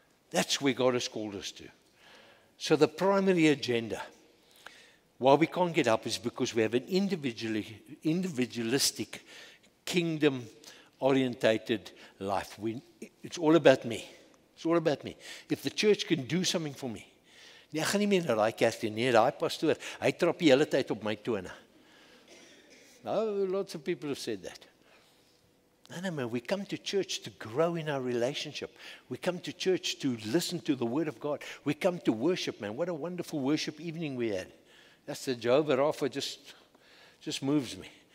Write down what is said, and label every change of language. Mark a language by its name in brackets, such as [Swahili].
[English] That's where God has called us to. So the primary agenda, why we can't get up, is because we have an individualistic, kingdom-orientated life. It's all about me. It's all about me. If the church can do something for me. [Afrikaans] Nee, ek gaan nie meer na daai kerk toe nie. Daai pastoor, hy trap die hele tyd op my tone. [English] Now, lots of people have said that. No, man, we come to church to grow in our relationship. We come to church to listen to the Word of God. We come to worship, man. What a wonderful worship evening we had. That's the Jehovah Rapha, just moves me.